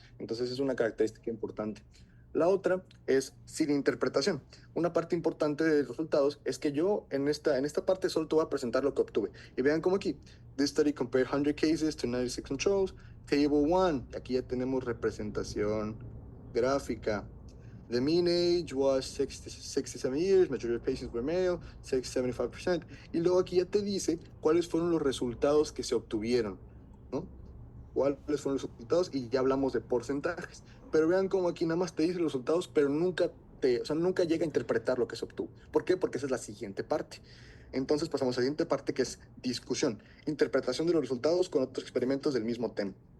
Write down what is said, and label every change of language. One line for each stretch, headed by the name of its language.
Spanish: Entonces es una característica importante. La otra es sin interpretación. Una parte importante de los resultados es que yo en esta parte solo te voy a presentar lo que obtuve. Y vean como aquí,
English: this study compared 100 cases to 96 controls,
Spanish: table 1, aquí ya tenemos representación gráfica.
English: The mean age was 67 years, majority of patients were male, 75%.
Spanish: Y luego aquí ya te dice cuáles fueron los resultados que se obtuvieron, ¿no? Cuáles fueron los resultados y ya hablamos de porcentajes. Pero vean cómo aquí nada más te dice los resultados, pero o sea, nunca llega a interpretar lo que se obtuvo. ¿Por qué? Porque esa es la siguiente parte. Entonces pasamos a la siguiente parte que es discusión, interpretación de los resultados con otros experimentos del mismo tema.